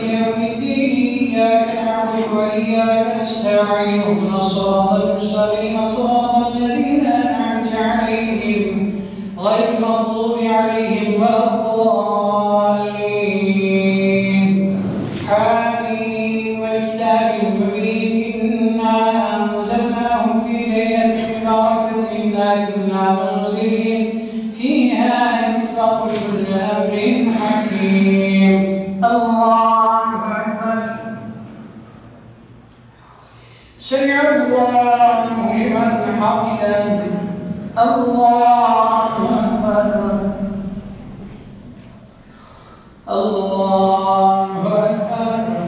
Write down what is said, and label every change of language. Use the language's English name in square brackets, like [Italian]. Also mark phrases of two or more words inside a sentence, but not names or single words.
[Arabic] يوم الدين، إياك نعبد وإياك نستعين، اهدنا الصراط المستقيم، صراط الذين أنعمت عليهم، غير المغضوب عليهم ولا الضالين. حم والكتاب المبين، إنا أنزلناه في ليلة مباركة، إنا كنا منذرين. فيها يفرق كل أمر حكيم. الله أكبر. سمع الله لمن حمده. الله أكبر. الله أكبر.